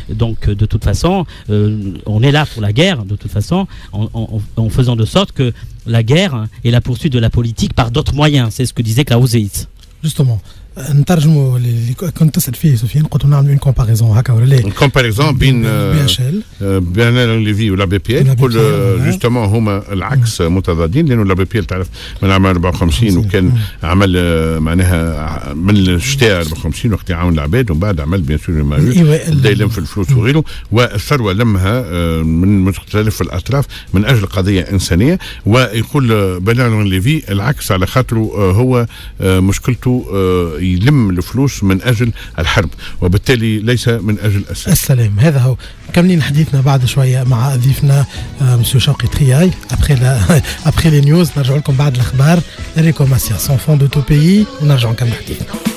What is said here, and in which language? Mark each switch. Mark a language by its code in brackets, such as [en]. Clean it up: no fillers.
[fr] Donc, de toute façon, on est là pour la guerre, de toute façon, en faisant de sorte que la guerre est la poursuite de la politique par d'autres moyens. C'est ce que disait Clausewitz. Justement. [ar] نترجموا اللي كنت تسال فيه سفيان قلت نعمل اون كومباريزون هكا ولا لا كومباريزون بين بي اتش ال بين ليفي ولا بي بي ال كل جوستومون هما العكس متضادين لانه لا بي بي ال تعرف من عام 54 وكان عمل معناها من الشتاء 54 وقت يعاون العباد ومن بعد عمل بيان سور الماروس بدا يلم في الفلوس وغيره والثروه لمها من مختلف الاطراف من اجل قضيه انسانيه ويقول بنيامين ليفي العكس على خاطره هو مشكلته يلم الفلوس من أجل الحرب وبالتالي ليس من أجل السلام. هذا هو. كملين حديثنا بعد شوية مع ضيفنا مسيو شوقي ترياي. [fr] après les news [ar] نرجع لكم بعد الأخبار. [fr] Enrico Macias en fond de tout pays [ar] ونرجع نكمل حديثنا.